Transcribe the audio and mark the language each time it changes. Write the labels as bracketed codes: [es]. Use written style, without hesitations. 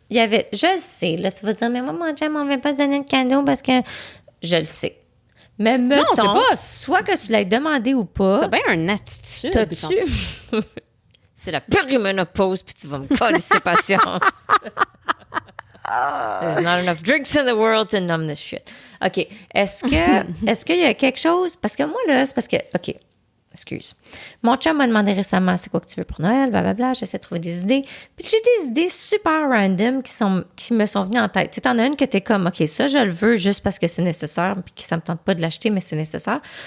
[fr] Il y avait, je le sais, là, tu vas dire, mais moi, mon chum, on ne va pas se donner de cadeau parce que je le sais. Mais mettons, non, c'est pas... soit que tu l'aies demandé ou pas. T'as bien une attitude. T'as-tu? C'est la périménopause, puis tu vas me coller ses patience. [en] There's not enough drinks in the world to numb this shit. [fr] OK. Est-ce qu'il y a quelque chose... Parce que moi, là, c'est parce que... OK. Excuse. Mon chum m'a demandé récemment c'est quoi que tu veux pour Noël, blablabla. J'essaie de trouver des idées. Puis j'ai des idées super random qui me sont venues en tête. Tu sais, t'en as une que t'es comme, OK, ça, je le veux juste parce que c'est nécessaire, puis que ça me tente pas de l'acheter, mais c'est nécessaire.